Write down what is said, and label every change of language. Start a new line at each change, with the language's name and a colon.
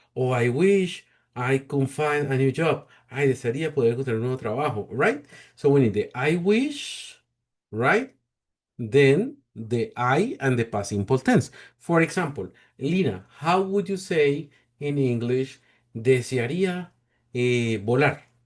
English: Or I wish I could find a new job.
Spanish: Ay, desearía poder encontrar un nuevo trabajo,
English: right? So we need the I wish, right? Then the I and the past simple tense. For example, Lina, how would you say in English,
Spanish: desearía volar?